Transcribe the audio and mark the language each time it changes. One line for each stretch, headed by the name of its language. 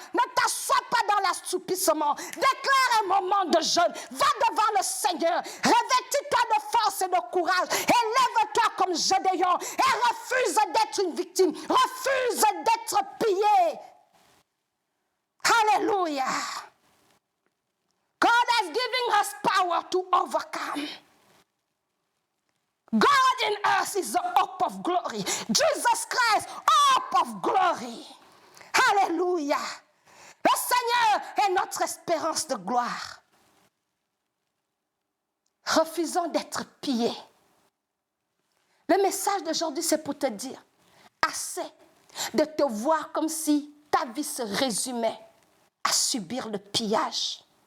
French: Ne t'assois pas dans l'assoupissement. Déclare un moment de jeûne. Va devant le Seigneur. Revêtis-toi de force et de courage. Et lève-toi comme Gédéon. Et refuse d'être une victime. Refuse d'être pillé. Hallelujah.
English: God has given us power to overcome. God in us is the hope of glory. Jesus Christ, hope of glory. Hallelujah.
French: Le Seigneur est notre espérance de gloire. Refusons d'être pillés. Le message d'aujourd'hui, c'est pour te dire, assez de te voir comme si ta vie se résumait à subir le pillage.